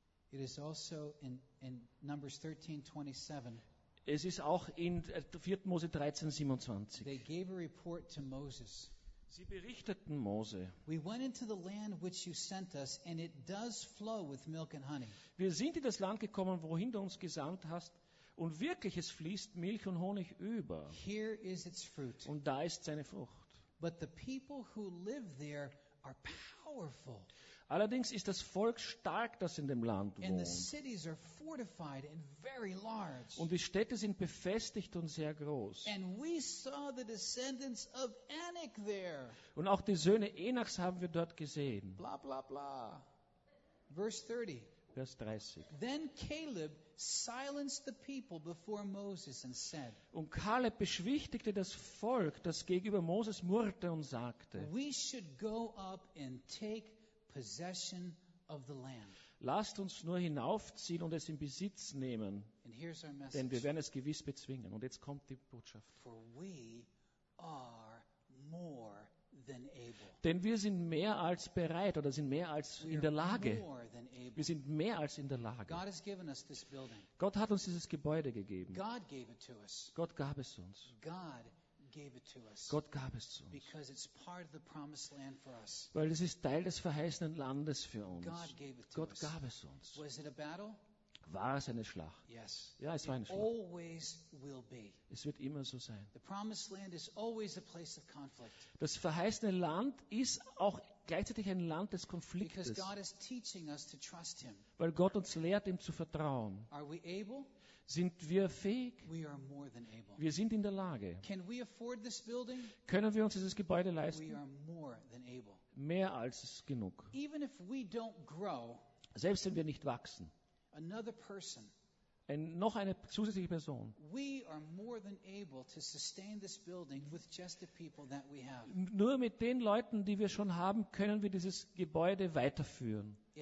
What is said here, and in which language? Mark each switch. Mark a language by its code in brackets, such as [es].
[en] It is also in Numbers 13:27. [de] Es ist auch in 4. Mose 13:27. [en] They gave a report to Moses. [de] Sie berichteten Mose. [en] We went into the land which you sent us, and it does flow with milk and honey. [de] Wir sind in das Land gekommen, wohin du uns gesandt hast. Und wirklich, es fließt Milch und Honig über. [en] Here is its fruit. [de] Und da ist seine Frucht. [en] But the people who live there are powerful. [de] Allerdings ist das Volk stark, das in dem Land wohnt. [en] And the cities are fortified and very large. [de] Und die Städte sind befestigt und sehr groß. [en] And we saw the descendants of Anak there. [de] Und auch die Söhne Enachs haben wir dort gesehen. [en] Bla bla bla. Verse 30. [de] Vers 30. [en] Then Caleb silenced the people before Moses and said, [de] und Caleb beschwichtigte das Volk, das gegenüber Moses murrte und sagte, [en] we should go up and take possession of the land. [de] Lasst uns nur hinaufziehen und es in Besitz nehmen, [en] and here's our message. [de] Denn wir werden es gewiss bezwingen. Und jetzt kommt die Botschaft. [en] For we are more than able. [de] Denn wir sind mehr als bereit oder sind mehr als [en] we [de] in der Lage. Wir sind mehr als in der Lage. [en] God has given us this building. [de] Gott hat uns dieses Gebäude gegeben. [en] God gave it to us. [de] Gott gab es uns. [en] God gave it to us. [de] Gott gab es zu uns. [en] Because it's part of the promised land for us. [de] Weil es ist Teil des verheißenen Landes für uns. [en] God gave it to [de] Gott [en] us. [de] Gab es uns. [en] Was it a battle? [de] War es eine Schlacht? [en] Yes. [de] Ja, es [en] it [de] war eine Schlacht. [en] Always will be. [de] Es wird immer so sein. [en] The promised land is always a place of conflict. [de] Das verheißene Land ist auch gleichzeitig ein Land des Konfliktes. [en] Because God is teaching us to trust him. [de] Weil Gott uns lehrt, ihm zu vertrauen. [en] Are we able? [de] Sind wir fähig? [en] We are more than able. [de] Wir sind in der Lage. [en] Can we afford this building? [de] Können wir uns dieses Gebäude leisten? [en] We are more than able. [de] Mehr als genug. [en] Even if we don't grow, [de] selbst wenn wir nicht wachsen, [en] another person. [de] Und noch eine zusätzliche Person. [en] We are more than able to sustain this building with just the people that we have. [de] Nur mit den Leuten, die wir schon haben, können wir dieses Gebäude weiterführen.